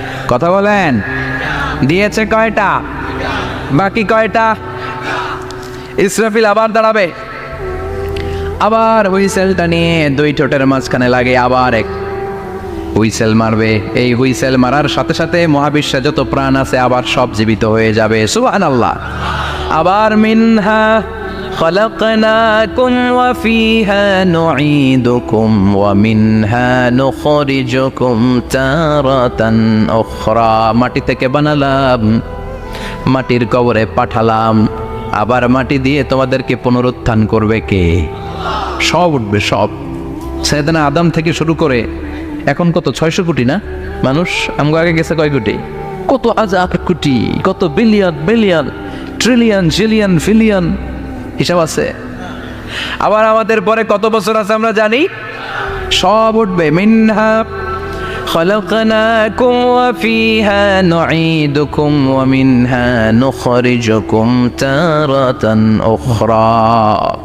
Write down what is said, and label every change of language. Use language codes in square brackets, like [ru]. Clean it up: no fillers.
[bn] কথা বলেন, দিয়েছে কয়টা? বাকি কয়টা? ইসরাফিল আবার দাঁড়াবে, আবার হুইসেলটা নিয়ে 2 ঠোঁটের মাঝখানে লাগে, আবার এক হুইসেল মারবে। এই হুইসেল মারার সাথে সাথে মহাবিশ্বে যত প্রাণ আছে আবার সব জীবিত হয়ে যাবে। সুবহানাল্লাহ। আবার মিনহা [ar] خلقناكم وفيها نعيدكم ومنها نخرجكم تارة أخرى। [bn] মাটি থেকে বানালাম, মাটির কবরে পাঠালাম, আবার মাটি দিয়ে তোমাদেরকে পুনরুত্থান করবে কে? সব উঠবে, সব। সাইয়েদনা আদম থেকে শুরু করে এখন কত 600 কোটি না মানুষ? আমগো আগে গেছে কয় কোটি? কত হাজার কোটি, কত billion billion trillion zillion pillion, হিসাব আছে। আবার আমাদের পরে কত বছর আছে আমরা জানি? সব উঠবে। [ar] মিনহা خلقناكم وفيها نعيدكم ومنها نخرجكم تارة أخرى।